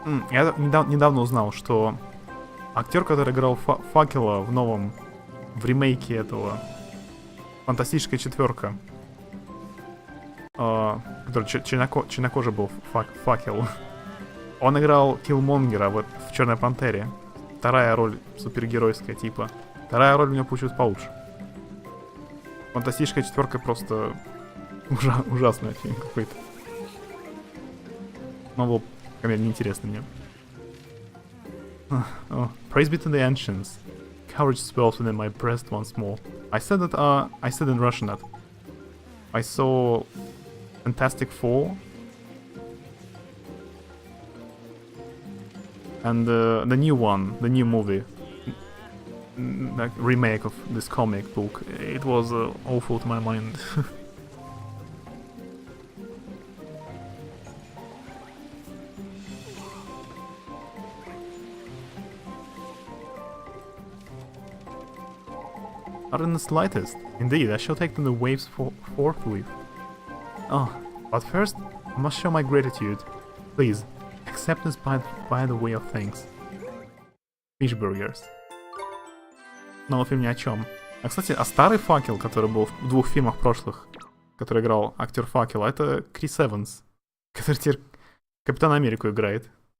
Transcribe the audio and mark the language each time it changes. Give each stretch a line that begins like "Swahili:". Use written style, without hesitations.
Russian: Я недавно узнал, что актер, который играл Факела в ремейке этого «Фантастическая четверка», который чернокожий был Факел, он играл Киллмонгера вот в «Черной пантере». Вторая роль супергеройская типа. Вторая роль у него получилась получше. «Фантастическая четверка» просто ужасный фильм какой-то. Но вот комедия неинтересна мне.
English: Praise be to the ancients. Courage swells within my breast once more. I said in Russian that I saw Fantastic Four and the new movie, like remake of this comic book. It was awful to my mind. Not in the slightest. Indeed, I shall take them the waves forthwith. Oh, but first, I must show my gratitude. Please, accept this by the way of thanks. Fish burgers.
Russian: Новый фильм ни о чем. А, кстати, старый Факел, который был в двух фильмах прошлых, который играл актер Факела, это Крис Эванс, который теперь Капитана Америку играет.